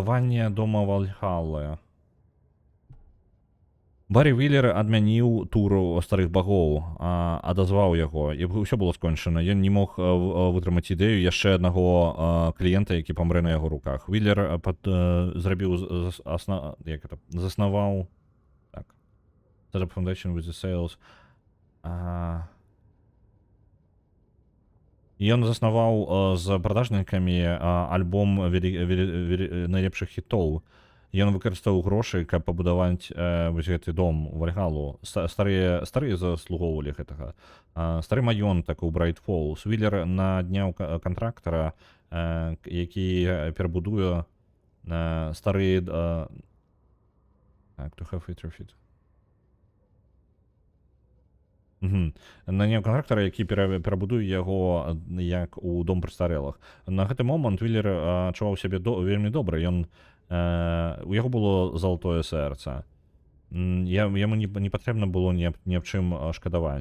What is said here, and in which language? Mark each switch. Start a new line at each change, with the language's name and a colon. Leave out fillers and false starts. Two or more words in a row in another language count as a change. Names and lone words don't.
Belarusian: Будаванне дома Вальхаллы. Барі Віллер адмяніў туру старых багоў, адазваў яго, і ўсё было скончана. Ён не мог вытрымаць ідэю яшчэ аднаго кліента, які памрэ на яго руках. Віллер заснаваў так.
English: Set up foundation with the sales.
Belarusian: Ён заснаваў з прадажнікамі альбом найлепшых хітоў. Ён выкарыстаў грошы, каб пабудаваць вось гэты дом у Вальгалу. Старыя заслугоўвалі гэтага. Стары маёнтак у Брайт Фоллс. Віллер надняў кантрактара, які перабудуе стары
English: to have it refit.
Belarusian: Наняў кантрактара, які перабудуе яго як у дом прастарэлых. На гэты момант Віллер адчуваў сябе вельмі добра. У яго было залатое сэрца. Яму не патрэбна было ні аб чым шкадаваць.